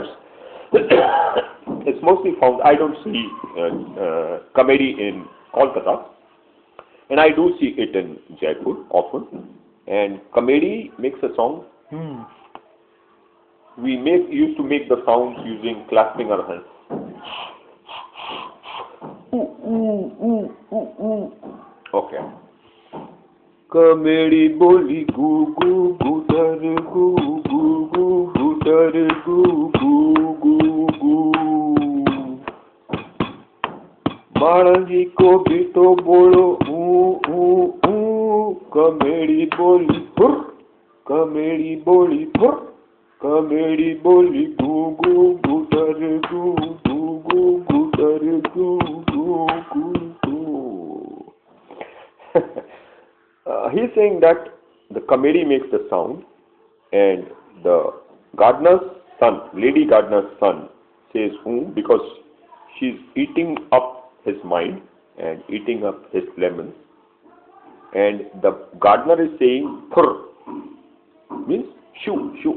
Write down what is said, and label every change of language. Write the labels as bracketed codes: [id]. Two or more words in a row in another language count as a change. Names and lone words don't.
[en] It's mostly found. I don't see comedy in Kolkata, and I do see it in Jaipur often. And comedy makes a song. We used to make the sounds using clapping our hands. Okay. [raj] कमेड़ी बोली गू गू गुटर गू गू गू गुटर गू गू गू गू बाळंगी को भी तो बोलो ऊ ऊ ऊ कमेड़ी बोली फुर कमेड़ी बोली फुर कमेड़ी बोली गू गू गुटर गू गू गू गुटर गू गू गू गू. [en] He's saying that the comedy makes the sound, and the gardener's son, lady gardener's son, says because she's eating up his mind and eating up his lemons, and the gardener is saying "Purr," means shoo shoo.